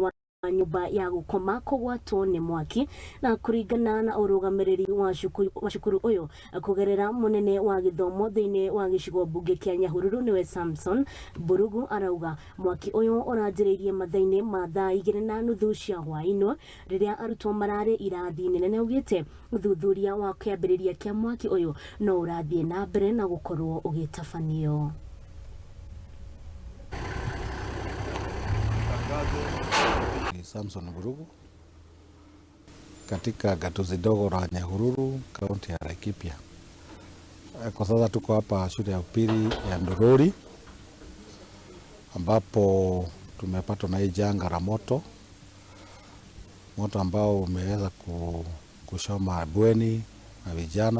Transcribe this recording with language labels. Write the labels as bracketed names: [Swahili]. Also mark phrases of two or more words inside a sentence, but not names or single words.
[Kikuyu] wa nyũmba ya gũkoma kũgwatwo nĩ mwaki, na kũringana na ũrũgamĩrĩri wa cukuru ũyũ kũgerera mũnene wa gĩthomo thĩinĩ wa gĩcigo mbunge kĩa Nyahururu nĩwe Samson Mburugu arauga mwaki ũyũ ũranjĩrĩirie mathaa-inĩ ma thaa 2:30 cia hwaĩ-inĩ rĩrĩa arutwo mararĩ irathi-inĩ, na nĩaugĩte ũthuthuria wa kĩambĩrĩria kĩa mwaki ũyũ no ũrathiĩ na mbere na gũkorwo ũgĩtabanio. [Swahili] Samson Mburugu katika gatuzi dogo la Nyahururu, kaunti ya Laikipia. Kwa sasa tuko hapa shule ya upili ya Ndururi ambapo tumepatwa na hii janga la moto ambao umeweza kushoma bweni na vijana.